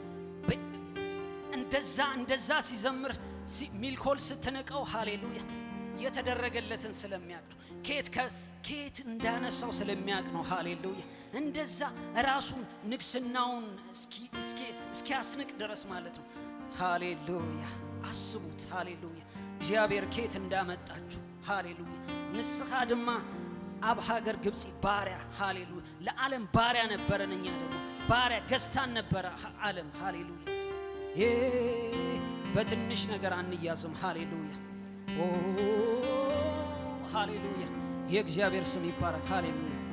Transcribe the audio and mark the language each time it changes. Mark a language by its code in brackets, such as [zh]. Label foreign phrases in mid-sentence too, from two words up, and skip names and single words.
[am] እንደዛ ሲዘምር ሚልኮል ስትነቀው ሃሌሉያ የተደረገለትን ስለሚያውቅ ነው ከየት እንዳነሳው ስለሚያውቅ ነው ሃሌሉያ እንደዛ ራሱን ንግስናውን እስኪ አስንቅ ድረስ ማለት ነው ሃሌሉያ አስቡት ሃሌሉያ እግዚአብሔር ከየት እንዳመጣችሁ ሃሌሉያ [ti] ንስኻ ድማ ኣብ ሃገር ግብጽ ባሪያ [am] ሃሌሉያ ለዓለም ባሪያ ነበረን እኛ ደግሞ ባሪያ ገዝታን ነበረ ዓለም ሃሌሉያ በትንሽ ነገር አንያዝም ሃሌሉያ ኦ ሃሌሉያ የእግዚአብሔር ስም ይባረክ ሃሌሉያ